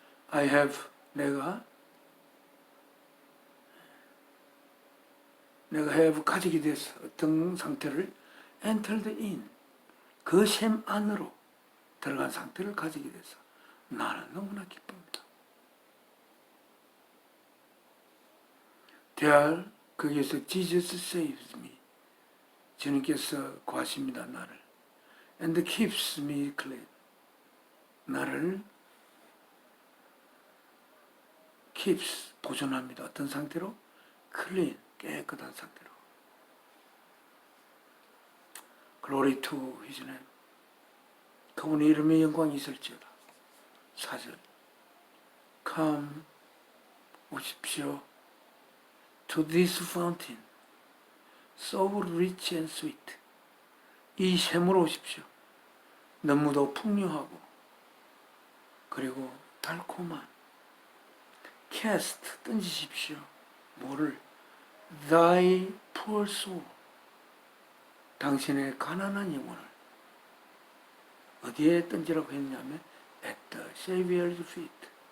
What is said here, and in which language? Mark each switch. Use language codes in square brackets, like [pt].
[en] I have, [ko] 내가 have 가지게 돼서 어떤 상태를 [en] entered in. [ko] 그 샘 안으로 들어간 상태를 가지게 돼서 나는 너무나 기쁩니다. [en] There, [ko] 거기에서 [en] Jesus saves me. [ko] 주님께서 구하십니다, 나를. [en] And keeps me clean. [ko] 나를 keeps, 보존합니다. 어떤 상태로? clean, 깨끗한 상태로. [en] Glory to his name. [ko] 그분의 이름에 영광이 있을지어다. 4절. Come, 오십시오. [en] To this fountain, so rich and sweet. [ko] 이 샘으로 오십시오. 너무도 풍요하고 그리고 달콤한. [en] Cast, [ko] 던지십시오. 뭐를? [en] Thy poor soul. [ko] 당신의 가난한 영혼을 어디에 던지라고 했냐면 [en] at the Savior's feet.